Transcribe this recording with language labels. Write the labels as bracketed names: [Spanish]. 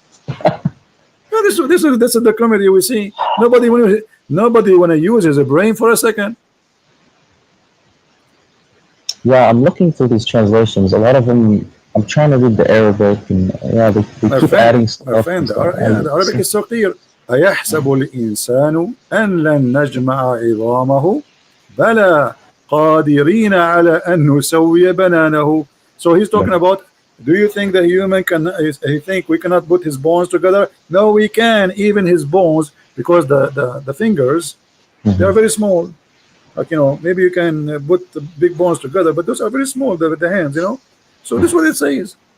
[English] Yeah, this is the comedy we see. Nobody want to use his brain for a second. Yeah, I'm looking through these translations. A lot of them, I'm trying to read the Arabic, and yeah, they keep adding stuff. My friend, the Arabic is so clear. [Arabic] أيحسب الإنسان أن لن نجمع عظامه بلى قادرين على أن نسوي بنانه. [English] So he's talking about, do you think the human can, he think we cannot put his bones together? No, we can, even his bones, because the fingers, they are very small. Like, you know, maybe you can put the big bones together, but those are very small, the hands, you know. So this is what it says.